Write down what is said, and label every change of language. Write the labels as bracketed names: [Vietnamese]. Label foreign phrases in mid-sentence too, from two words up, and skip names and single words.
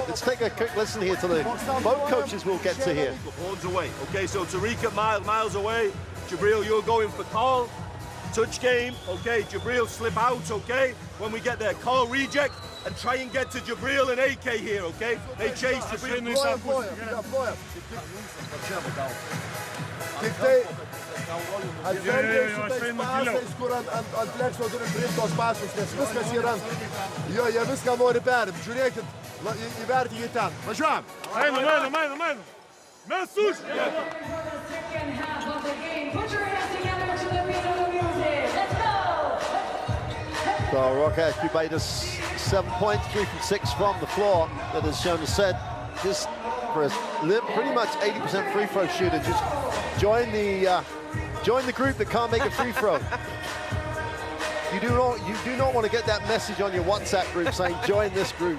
[English] Let's take a quick listen here to both coaches we'll get to here. Boards away. Okay, so Tariq at miles away. Jabril, you're going for call. Touch game. Okay, Jabril slip out. Okay, when we get there, call reject and try and get to Jabril and AK here. Okay, they chase Jabril. [Lithuanian] Atsargiai šitais pasais, kur ant plekšno turim priimti tos pasus, nes viskas yra, jie viską nori perimti. Žiūrėkit, įvertinkit ten. Važiuojam! Einam! Mes už! [English] So Rokas Kubaidis 7 points, 3 from 6 from the floor. That has shown us said, just for a pretty much 80% free throw shooter, just join the group that can't make a free throw. You do not want to get that message on your WhatsApp group saying join this group.